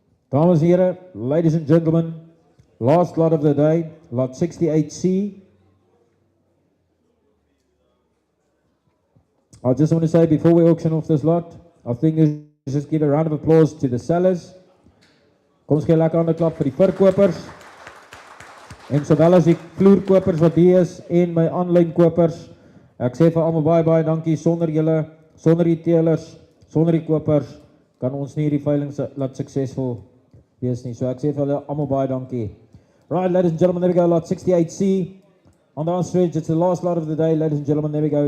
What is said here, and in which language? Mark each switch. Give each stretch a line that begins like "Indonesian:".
Afrikaans: Dames en heren,
English: ladies and gentlemen, last lot of the day, lot 68C. I just want to say before we auction off this lot, I think let's just give a round of applause to the sellers.
Afrikaans: Kom ons gee 'n lekker hande klap vir die verkopers. En sowel as die vloerkopers wat hier is en my aanlyn kopers. Ek sê vir almal baie dankie. Sonder julle, sonder die teelers, sonder die kopers kan ons nie hierdie veiling laat suksesvol wees nie. So ek sê vir julle almal baie dankie.
English: Right, ladies and gentlemen, there we go, lot 68C. On the ostrich, it's the last lot of the day, ladies and gentlemen, there we go.